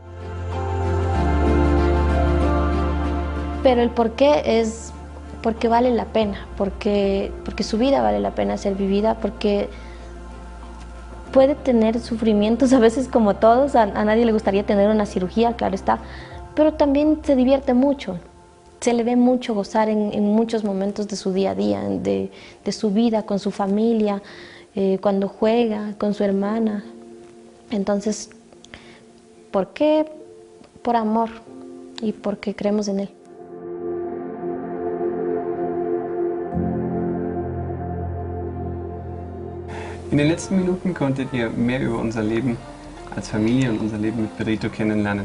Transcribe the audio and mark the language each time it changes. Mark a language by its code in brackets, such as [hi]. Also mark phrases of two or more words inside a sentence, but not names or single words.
[es] Pero el por qué es porque vale la pena, porque su vida vale la pena ser vivida, porque puede tener sufrimientos a veces como todos, a nadie le gustaría tener una cirugía, claro está, pero también se divierte mucho, se le ve mucho gozar en muchos momentos de su día a día, de su vida con su familia, cuando juega con su hermana. Entonces, ¿por qué? Por amor y porque creemos en él. [de] In den letzten Minuten konntet ihr mehr über unser Leben als Familie und unser Leben mit Perrito kennenlernen.